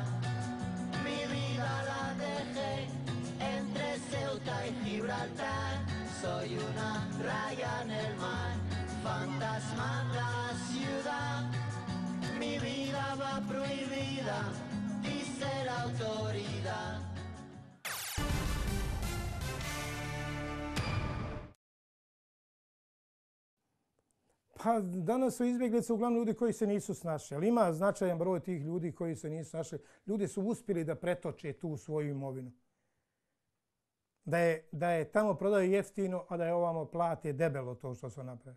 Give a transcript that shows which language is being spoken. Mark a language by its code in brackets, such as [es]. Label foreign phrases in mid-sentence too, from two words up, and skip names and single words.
[es] Mi vida la dejé entre Ceuta y Gibraltar. Soy una raya en el mar, fantasma en la ciudad. Mi vida va prohibida, dice la autoridad. [bs] Pa danas su izbjeglice uglavnom ljudi koji se nisu snašli, ali ima značajan broj tih ljudi koji se nisu snašli. Ljudi su uspjeli da pretoče tu svoju imovinu. Da je tamo prodaju jeftino, a da je ovamo plate debelo to što su napravili.